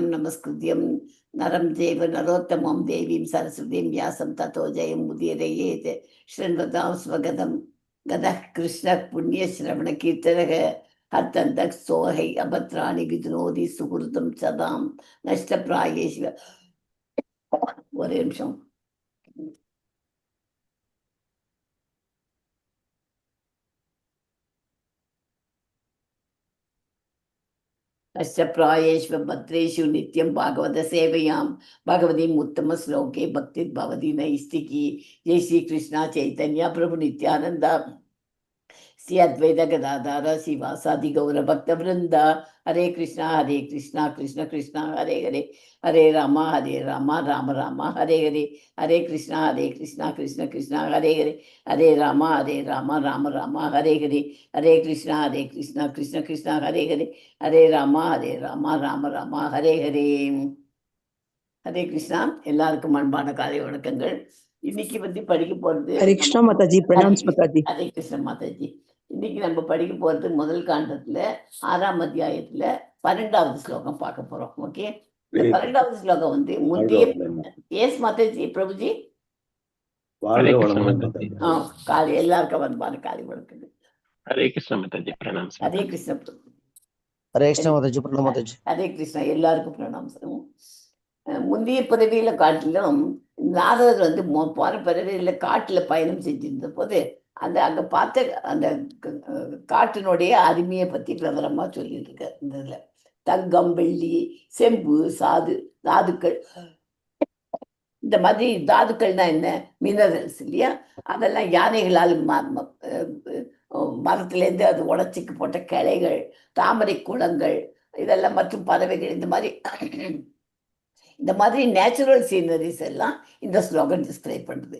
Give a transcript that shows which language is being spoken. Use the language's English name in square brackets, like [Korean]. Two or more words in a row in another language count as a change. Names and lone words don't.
[Sanskrit] नमस्कृत्यं नरं चैव नरोत्तमं देवीं सरस्वतीं व्यासं ततो जयमुदीरयेत् शृण्वतां स्वगतं गतः कृष्णः पुण्यश्रवणकीर्तनः हर्तन्तः सोहै अभद्राणि विधुनोति सुहृतं सदां नष्टप्रायेषु [Tamil] ஒரே நிமிஷம் [Sanskrit] अष्टप्रायेषु भद्रेषु नित्यं भागवत सेवयां भगवतीम् उत्तम श्लोके भक्तिर्भवति नैष्टिकी। जय श्री कृष्णा चैतन्य प्रभु नित्यानंद श्री अद्वैत गदाधर शिवासादि गौर भक्त वृंदा। हरे कृष्णा कृष्ण कृष्ण हरे हरे हरे राम राम राम हरे हरे हरे कृष्णा कृष्ण कृष्ण हरे हरे हरे राम राम राम हरे हरे हरे कृष्णा कृष्ण कृष्ण हरे हरे हरे राम राम राम हरे हरे हरे कृष्णा। [Tamil] எல்லாருக்கும் அன்பான காலை வணக்கங்கள். இன்னைக்கு வந்து படிக்க போறது [Hindi] हरे कृष्णा माताजी, प्रणाम माताजी। हरे कृष्ण माताजी। [Tamil] இன்னைக்கு நம்ம படிக்க போறது முதல் காண்டத்துல 6ஆம் அத்தியாயத்துல 12வது ஸ்லோகம் பார்க்க போறோம். ஓகே, இந்த 12வது ஸ்லோகம் வந்து முந்தைய எஸ் மாதாஜி பிரபுஜி காலை எல்லாருக்கும் அன்பான காலை வணக்கங்கள். [Hindi] हरे कृष्ण माताजी, प्रणाम। हरे कृष्ण प्रभु। हरे कृष्ण माताजी, प्रणाम माताजी। [Sanskrit] हरे कृष्णा [Tamil] எல்லாருக்கும் பிரணாம். முந்தைய பிறவியில காட்டிலும் நாரதர் வந்து போன பிறவியில காட்டுல பயணம் செஞ்சிருந்த போது அங்க பார்த்த அந்த காட்டினுடைய அருமையை பத்தி விவரமா சொல்லிட்டு இருக்காரு. இந்த இதுல தங்கம் வெள்ளி செம்பு தாதுக்கள், இந்த மாதிரி தாதுக்கள்னா என்ன, மினரல்ஸ் இல்லையா, அதெல்லாம் யானைகளால் மரத்திலேருந்து அது உடச்சிக்கு போட்ட கிளைகள், தாமரை குளங்கள், இதெல்லாம் மற்றும் பறவைகள், இந்த மாதிரி [English] natural sceneries [Tamil] எல்லாம் இந்த ஸ்லோகன் டிஸ்கிரைப் பண்ணுது.